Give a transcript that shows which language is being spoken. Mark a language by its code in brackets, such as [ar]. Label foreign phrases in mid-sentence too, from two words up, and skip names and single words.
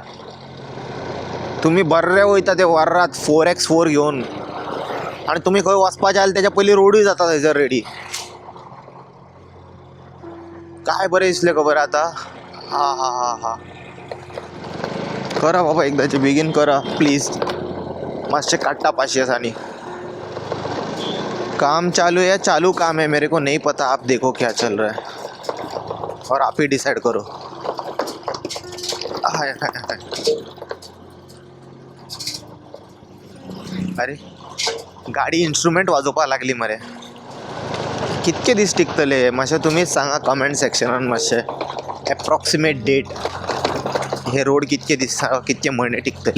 [kok] तुमी बरे वयता ते वर्रात 4x4 घेवन, आनी तुमी खंय वचपाचें जाल्यार तेच्या पयलीं रोडूय जाता थंयसर रेडी. काय बरें दिसलें खबर आतां. हा हा हा हा करा बाबा, एकदाचे बेगीन करा प्लीज. मातशें काडटा 500 दिसांनी. [hi] काम चालू है, चालू काम है, मेरे को नहीं पता, आप देखो क्या चल रहा है और आप ही डिसाइड करो. हाय हाय हाय. [kok] अरे गाडी इन्स्ट्रुमेंट वाजोवपाक लागली मरे. कितके दीस टिकतले मातशें तुमीच सांगा कमेंट सेक्शनान. मातशें [en] approximate date, [kok] हे रोड कितके दीस कितके म्हयने टिकतले.